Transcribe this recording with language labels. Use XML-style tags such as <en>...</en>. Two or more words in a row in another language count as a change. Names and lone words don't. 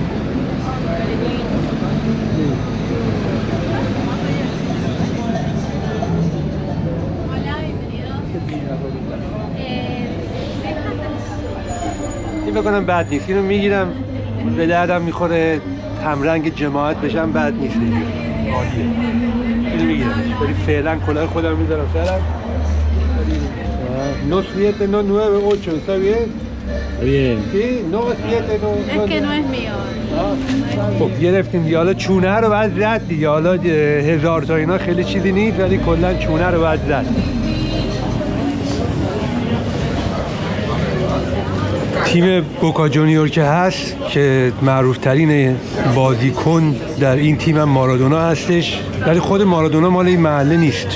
<fa>این بکنم بد نیست، اینو میگیرم به دردم میخوره، همرنگ جماعت بشم بد نیست. عالیه، اینو میگیرم. ولی فعلا کلاه خودم میذارم سرم.</fa> <es>No 7, no 9, 8, ¿está bien? Bien. Sí, no 7, no. Es que no es mío.</es> <fa>خب گرفتیم دیگه. حالا چونه رو باید زد دیگه. حالا 1000 تا اینا خیلی چیزی نیست، ولی کلا چونه رو باید زد. تیم بوکا جونیور که هست که معروف ترین بازیکن در این تیم هم مارادونا هستش، ولی خود مارادونا مال این محله نیست.</fa>